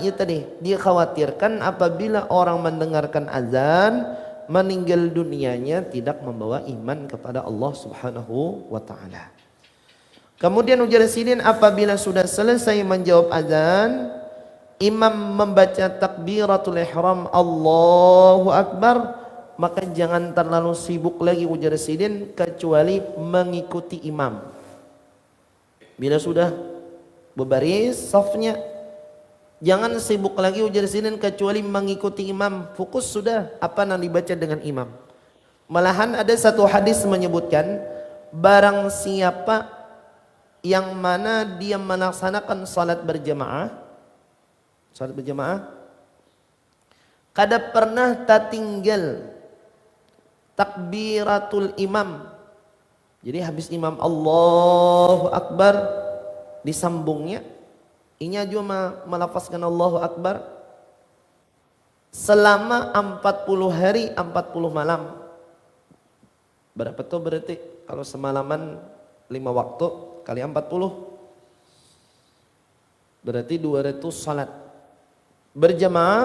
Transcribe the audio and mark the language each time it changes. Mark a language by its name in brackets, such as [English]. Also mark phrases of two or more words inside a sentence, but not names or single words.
[Indonesian] Ya tadi dia khawatirkan apabila orang mendengarkan azan meninggal dunianya tidak membawa iman kepada Allah [Arabic] سبحانه وتعالى. [Indonesian] Kemudian ujar sidin apabila sudah selesai menjawab azan, imam membaca takbiratul ihram [Arabic] الله أكبر, [Indonesian] maka jangan terlalu sibuk lagi ujar sidin kecuali mengikuti imam. Bila sudah berbaris safnya, jangan sibuk lagi ujar sidin kecuali mengikuti imam. Fokus sudah apa yang dibaca dengan imam. Malahan ada satu hadis menyebutkan barang siapa yang mana dia melaksanakan salat berjamaah, kada pernah tertinggal takbiratul imam. Jadi habis imam [Arabic] الله أكبر [Indonesian] disambungnya, inya juga melafazkan [Arabic] الله أكبر [Indonesian] selama 40 hari 40 malam. Berapa tuh berarti kalau semalaman 5 waktu kali 40 berarti 200 salat berjamaah.